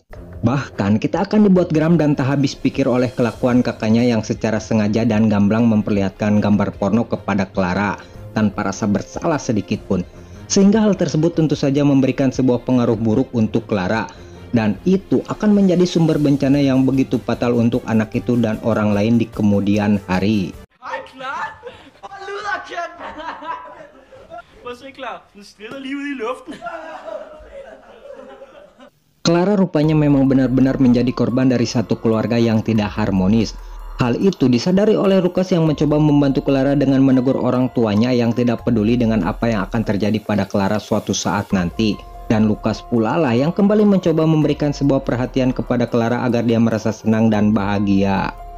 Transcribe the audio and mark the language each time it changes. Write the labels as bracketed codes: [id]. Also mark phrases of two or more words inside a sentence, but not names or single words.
[id] Bahkan kita akan dibuat geram dan tak habis pikir oleh kelakuan kakaknya yang secara sengaja dan gamblang memperlihatkan gambar porno kepada Clara tanpa rasa bersalah sedikit pun. Sehingga hal tersebut tentu saja memberikan sebuah pengaruh buruk untuk Clara. Dan itu akan menjadi sumber bencana yang begitu fatal untuk anak itu dan orang lain di kemudian hari. [da] Hej Clara! Hvor lyder kendt! Prøv at se Clara, den strider lige ud i luften. [id] Clara rupanya memang benar-benar menjadi korban dari satu keluarga yang tidak harmonis. Hal itu disadari oleh Lukas yang mencoba membantu Clara dengan menegur orang tuanya yang tidak peduli dengan apa yang akan terjadi pada Clara suatu saat nanti. Dan Lukas pula lah yang kembali mencoba memberikan sebuah perhatian kepada Clara agar dia merasa senang dan bahagia.